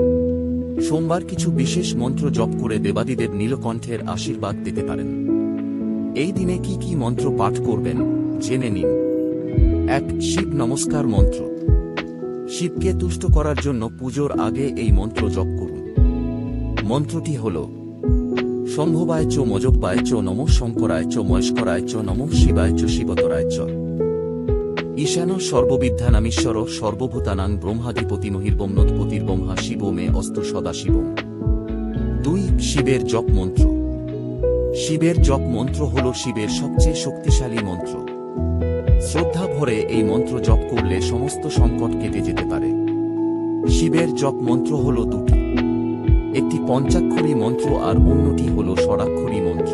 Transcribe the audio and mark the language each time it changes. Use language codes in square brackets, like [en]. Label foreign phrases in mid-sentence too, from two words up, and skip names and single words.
[bn] সোমবার কিছু বিশেষ মন্ত্র জপ করে দেবাদিদেব নীলকণ্ঠের আশীর্বাদ পেতে পারেন। এই দিনে কি কি মন্ত্র পাঠ করবেন জেনে নিন। ১. শিব নমস্কার মন্ত্র। শিবকে তুষ্ট করার জন্য পুজোর আগে এই মন্ত্র জপ করুন। মন্ত্রটি হল [sa] শম্ভবায় চ মজব্বায় চ নমঃ শঙ্করায় চ মহেশ্বরায় চ নমঃ শিবায় চ শিবতরায় চ। ঈশান সর্ববিদ্যানামীশ্বর সর্বভূতানাং ব্রহ্মাধিপতিমহির্বম্নোৎপতির্ব্রহ্মা শিব মে অস্তু সদাশিবম। ২. [bn] শিবের জপ মন্ত্র। শিবের জপ মন্ত্র হল শিবের সবচেয়ে শক্তিশালী মন্ত্র। শ্রদ্ধা ভরে এই মন্ত্র জপ করলে সমস্ত সংকট কেটে যেতে পারে। শিবের জপ মন্ত্র হল দুটি, একটি পঞ্চাক্ষরী মন্ত্র আর অন্যটি হল ষড়াক্ষরী মন্ত্র।